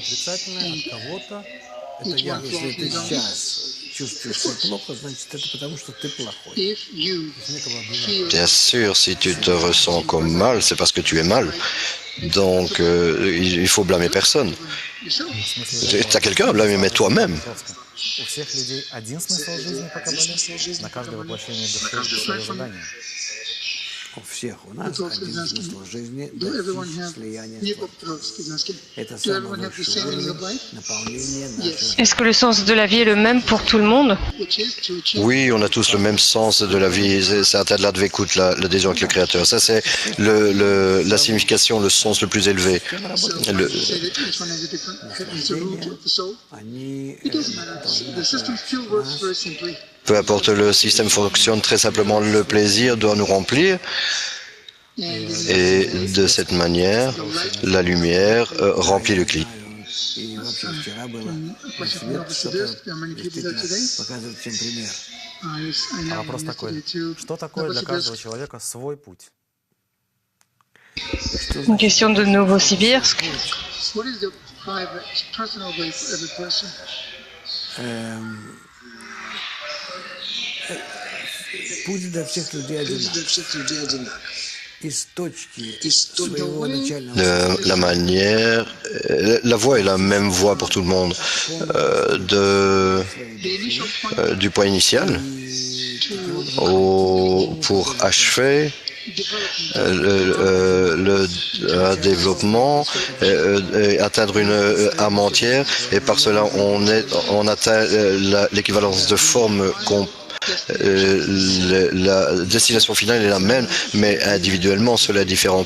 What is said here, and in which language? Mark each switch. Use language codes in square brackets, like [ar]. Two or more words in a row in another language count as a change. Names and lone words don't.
[fr] Bien sûr, si tu te ressens comme mal, c'est parce que tu es mal. Donc, il faut blâmer personne. Tu as quelqu'un à blâmer, mais toi-même. [ru] У всех людей один смысл жизни по Кабале, на каждое воплощение души свое задание. У всех у нас один смысл жизни – достичь слияния с Творцом. Это самый высший уровень наполнения нашей. [fr] Est-ce que le sens de la vie est le même pour tout le monde? Oui, on a tous le même sens de la vie. C'est Atadla Dvekut, l'adhésion avec le Créateur. Ça, c'est la signification, le sens le plus élevé. Peu importe le système fonctionne très simplement, le plaisir doit nous remplir. Et de cette manière, la lumière remplit le cli. [ru] А вопрос такой, что такое для каждого человека свой путь? [fr] Une question de Novosibirsk. [ru] Путь для всех людей одинаков. Из точки своего начального [fr] La manière, la voie est la même voie pour tout le monde. Du point initial pour achever le développement, atteindre une âme entière, et par cela on atteint l'équivalence de forme la destination finale est la même, mais individuellement, cela est différent.